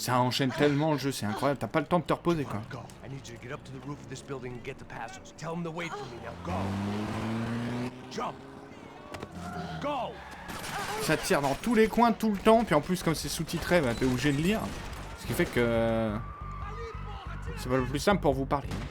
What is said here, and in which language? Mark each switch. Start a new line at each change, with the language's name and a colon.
French: Ça enchaîne tellement le jeu, c'est incroyable. T'as pas le temps de te reposer, quoi.
English: Go. I need you to get up to the roof of this building and get the passos. Tell them to wait for me now. Go. Jump. Go.
French: Ça tire dans tous les coins tout le temps, puis en plus comme c'est sous-titré, bah, t'es obligé de lire. Ce qui fait que c'est pas le plus simple pour vous parler.